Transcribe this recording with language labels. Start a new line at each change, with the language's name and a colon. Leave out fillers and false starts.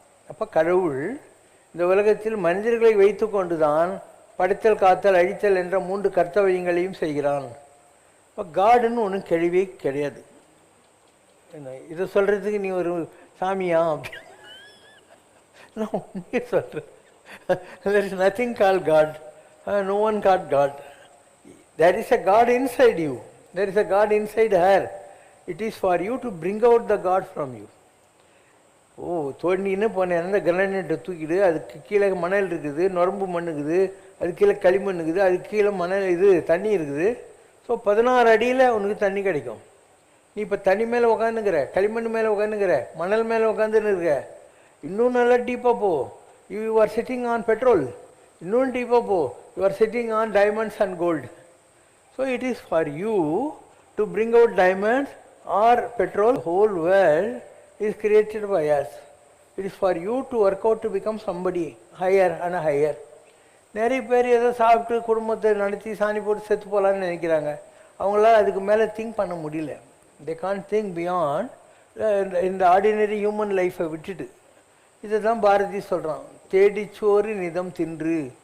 Tamil: அப்போ கடவுள் இந்த உலகத்தில் மனிதர்களை வைத்து கொண்டு தான் படைத்தல் காத்தல் அழித்தல் என்ற 3 கர்த்தவியங்களையும் செய்கிறான். இப்போ காடுன்னு ஒன்றும் கேள்வியே கிடையாது. என்ன இதை சொல்கிறதுக்கு நீ ஒரு சாமியா? நான் உண்மையே சொல்கிறேன்.
English: There is nothing called God. No one called God. There is a God inside you. There is a God inside her. It is for you to bring out the God from you.
Tamil: ஓ தோண்டின்னு போனேன் அந்த கிரானைட்டை தூக்கிடு, அதுக்கு கீழே மணல் இருக்குது, நொரம்பு மண் இருக்குது, அதுக்கு கீழே களிமண் இருக்குது, அதுக்கு கீழே மணல் இது தண்ணி இருக்குது. ஸோ 16 அடியில் உனக்கு தண்ணி கிடைக்கும். நீ இப்போ தண்ணி மேலே உட்காந்துக்கிற, களிமண் மேலே உட்காந்துக்கிற, மணல் மேலே உட்காந்துன்னு இருக்க. இன்னும் நல்லா டீப்பாக போ.
English: You are sitting on petrol.
Tamil: இன்னும் டீப்பாக போ.
English: You are sitting on diamonds and gold. So it is for you to bring out diamonds are petrol.
Tamil: Whole world
English: is created by us. It is for you to work out to become somebody higher and higher.
Tamil: நிறைய பேர் ஏதோ சாப்பிட்டு குடும்பத்தை நடத்தி சாணி போட்டு செத்து போகலான்னு நினைக்கிறாங்க. அவங்களால அதுக்கு மேலே திங்க் பண்ண முடியல.
English: they can't think beyond
Tamil: இந்த ஆர்டினரி ஹியூமன் லைஃப்பை விட்டுட்டு. இதை தான் பாரதி சொல்கிறான், தேடிச்சோறு நிதம் தின்று.